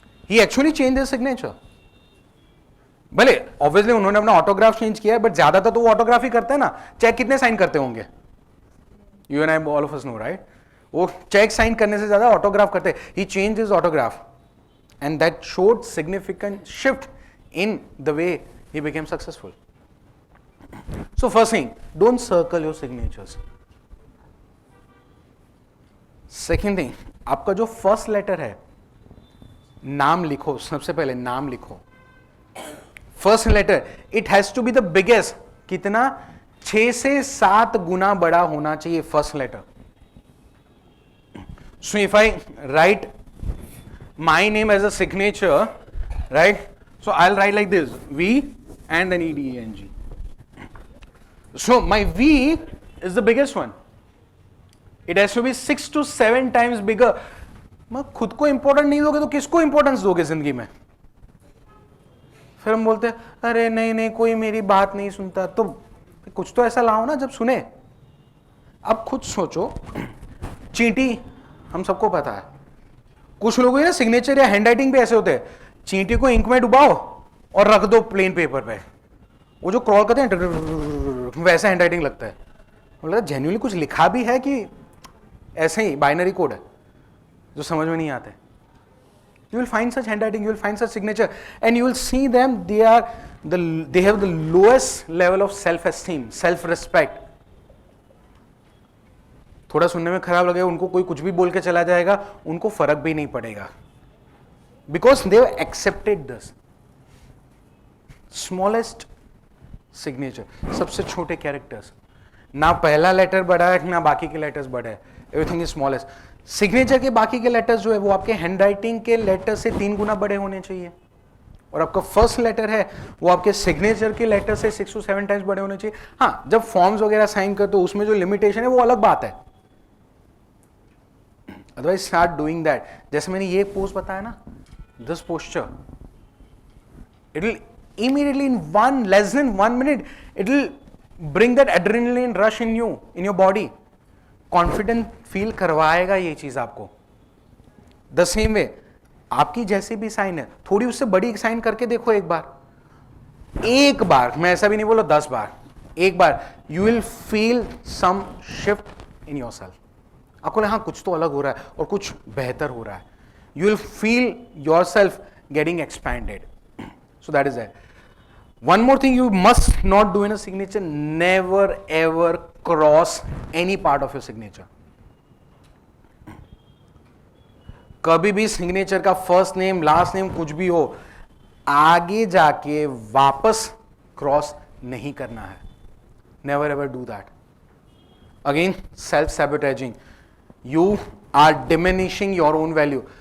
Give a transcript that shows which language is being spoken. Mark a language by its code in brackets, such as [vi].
[en] He actually change his signature. [hi] भले obviously उन्होंने अपना ऑटोग्राफ चेंज किया है, बट ज्यादातर तो वो ऑटोग्राफ ही करते हैं ना। चेक कितने साइन करते होंगे? [en] You and I all of us know, right? [hi] वो चेक साइन करने से ज्यादा ऑटोग्राफ करते हैं। [en] He change his autograph and that showed significant shift in the way he became successful. So first thing, don't circle your signatures. Second thing, [hi] आपका जो first letter है, नाम लिखो। सबसे पहले नाम लिखो। First letter [en] It has to be the biggest. [hi] कितना? 6 से 7 गुना बड़ा होना चाहिए first letter. [en] So if I write my name as a signature, right? So I'll write like this, V and then EDENG. So my V is the biggest one. It has to be 6 to 7 times bigger. [hi] मैं खुद को important नहीं दोगे तो किसको importance दोगे जिंदगी में? फिर हम बोलते हैं अरे नहीं नहीं कोई मेरी बात नहीं सुनता। तो कुछ तो ऐसा लाओ ना जब सुने। अब खुद सोचो, चींटी हम सबको पता है, कुछ लोगों ना सिग्नेचर या हैंड राइटिंग भी ऐसे होते हैं, चींटी को इंक में डुबाओ और रख दो प्लेन पेपर पे, वो जो क्रॉल करते हैं वैसा हैंड राइटिंग लगता है। मतलब जेन्युइनली कुछ लिखा भी है कि ऐसे ही बाइनरी कोड है जो समझ में नहीं आते। [en] You will find such handwriting, you will find such signature, and you will see them. They have the lowest level of self-esteem, self-respect. [hi] थोड़ा सुनने में खराब लगेगा, उनको कोई कुछ भी बोल के चला जाएगा, उनको फर्क भी नहीं पड़ेगा, [en] because they have accepted this. Smallest signature, [hi] सबसे छोटे कैरेक्टर्स, ना पहला लेटर बड़ा है ना बाकी के लेटर्स बड़े हैं, [en] Everything is smallest. [hi] सिग्नेचर के बाकी के लेटर्स जो है वो आपके हैंड राइटिंग के लेटर से 3 गुना बड़े होने चाहिए, और आपका फर्स्ट लेटर है वो आपके सिग्नेचर के लेटर से 6 to 7 टाइम्स बड़े होने चाहिए। हाँ, जब फॉर्म्स वगैरह साइन करते हो उसमें जो लिमिटेशन है वो अलग बात है, अदरवाइज [en] Start doing that. [hi] जैसे मैंने ये पोज बताया ना, [en] this posture, it will immediately in less than 1 minute it will bring that adrenaline rush in your body, [hi] confident feel करवाएगा ये चीज आपको। [en] the same way [hi] आपकी जैसे भी साइन है, थोड़ी उससे बड़ी साइन करके देखो एक बार, मैं ऐसा भी नहीं बोला 10 बार, एक बार [en] You will feel some shift in your self. [hi] आपको हाँ कुछ तो अलग हो रहा है और कुछ बेहतर हो रहा है। [en] you will feel yourself getting expanded. So that is it. One more thing you must not do in a signature, never ever cross any part of your signature. [hi] कभी भी सिग्नेचर का फर्स्ट नेम लास्ट नेम कुछ भी हो, आगे जाके वापस cross नहीं करना है. [en] Never ever do that. Again self sabotaging. You are diminishing your own value.